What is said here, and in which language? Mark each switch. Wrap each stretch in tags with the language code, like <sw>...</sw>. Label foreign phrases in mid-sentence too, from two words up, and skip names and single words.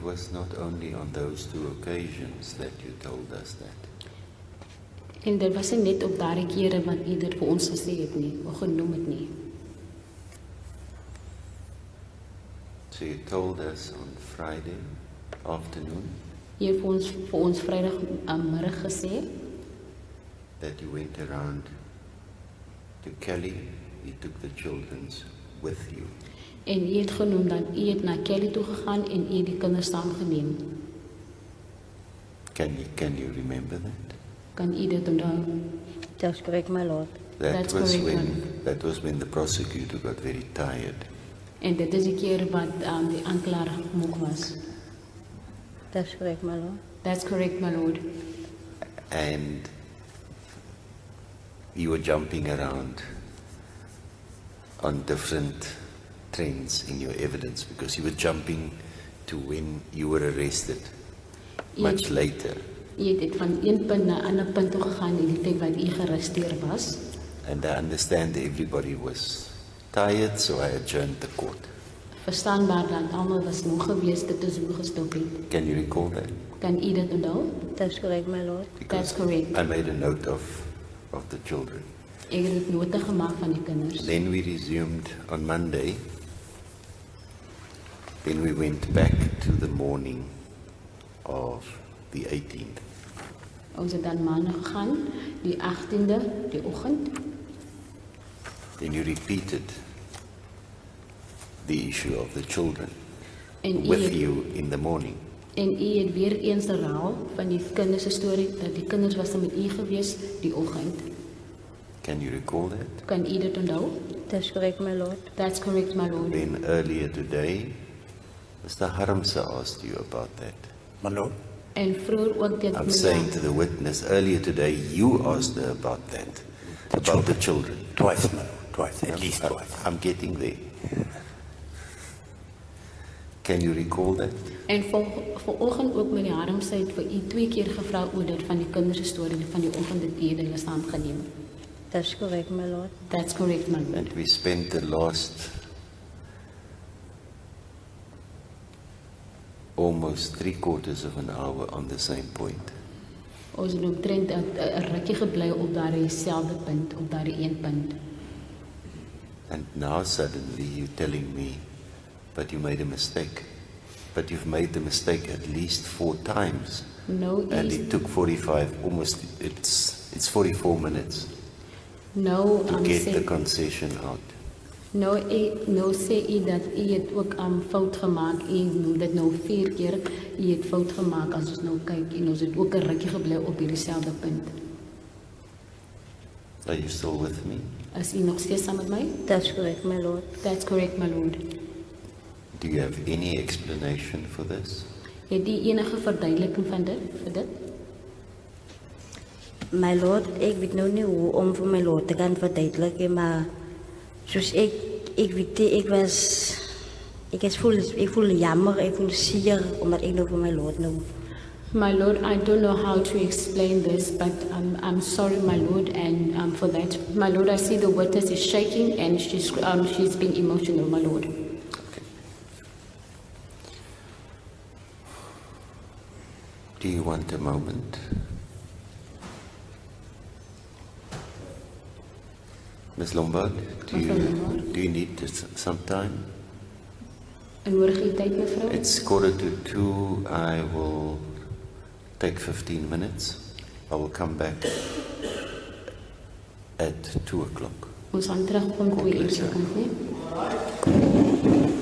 <en>was not only on those two occasions that you told us that.</en> <af>En dit was nie net op daardie kere wat u dit vir ons gesê het nie, of genoem het nie.</af> <en>So you told us on Friday afternoon</en> <af>U het vir ons Vrydag middag gesê</af> <en>that you went around to Kelly, you took the children's with you.</en> <af>en u het genoem dat u het na Kelly toe gegaan en u die kinders saamgeneem.</af> <en>Can you remember that?</en> <af>Kan u dit onthou?</af> <en>That's correct, my lord. That's correct, That was when the prosecutor got very tired.</en> <af>En dit is die keer wat die aanklaer moeg was.</af> <en>That's correct, my lord. That's correct, my lord. And you were jumping around on different trends in your evidence because you were jumping to when you were arrested much later.</en> <af>U het dit van een punt na 'n ander punt toe gegaan in die tyd wat u gearresteer was.</af> <en>And I understand everybody was tired, so I adjourned the court.</en> <af>Verstaanbaar dat almal was moeg geweest, dit is hoe gestop het.</af> <en>Can you recall that?</en> <af>Kan u dit onthou?</af> <en>That's correct, my lord. That's correct. I made a note of the children.</en> <af>Ek het dit nota gemaak van die kinders.</af> <en>Then we resumed on Monday. Then we went back to the morning of the 18th.</en> <af>Ons het dan maandag gegaan, die 18de, die oggend.</af> <en>Then you repeated the issue of the children</en> <af>En u</af> <en>with</en> <af>het,</af> <en>you in the morning.</en> <af>en u het weer eens herhaal van die kinders se storie, dat die kinders was met u gewees die oggend.</af> <en>Can you recall that?</en> <af>Kan u dit onthou?</af> <en>That's correct, my lord. That's correct, my lord. Then earlier today, Mr. Haramsa asked you about that. My lord,</en> <af>En vroeër ook dit</af> <en>I'm saying to the witness, earlier today you asked her about that, about the children. twice, my lord, twice, at least twice. I'm getting there. Can you recall that?</en> <af>En vanoggend ook met die Harms het vir u 2 keer gevra oor dit van die kinders se storie van die oggend het u hulle saamgeneem.</af> <en>That's correct, my lord. That's correct, my lord. And we spent the last almost 3/4 of an hour on the same point.</en> <af>Ons het omtrent 'n rukkie gebly op daardie selfde punt, op daardie een punt.</af> <en>And now suddenly you're telling me, but you made a mistake. But you've made the mistake at least 4 times.</en> <af>Nou</af> <en>And</en> <af>is</af> <en>it took 45, almost, it's 44 minutes</en> <af>nou</af> <en>to get</en> <af>sê</af> <en>the concession out.</en> <af>nou sê u dat u het ook fout gemaak. U noem dit nou 4 keer. U het fout gemaak as ons nou kyk en ons het ook 'n rukkie gebly op hierdie selfde punt.</af> <en>Are you still with me?</en> <af>Is u nog steeds saam met my?</af> <en>That's correct, my lord. That's correct, my lord. Do you have any explanation for this?</en> <af>Het u enige verduideliking van dit vir dit?</af> <en>My lord,</en> <af>ek weet nou nie hoe om vir</af> <en>my lord</en> <af>te kan verduidelik nie, maar soos ek weet nie, ek voel jammer, ek voel seer, omdat ek nou vir</af> <en>my lord</en> <af>nou.</af> <en>My lord, I don't know how to explain this, but I'm sorry, my lord, and for that, my lord, I see the witness is shaking and she's being emotional, my lord. Do you want a moment? Ms. Lombard, do you need some time?</en> <af>En hoor jy tyd mevrou?</af> <en>It's 1:45. I will take 15 minutes. I will come back at 2 o'clock.</en> <af>Ons gaan terugkom 2 uur</af> <en>Yes,</en> <af>se kant, nee?</af>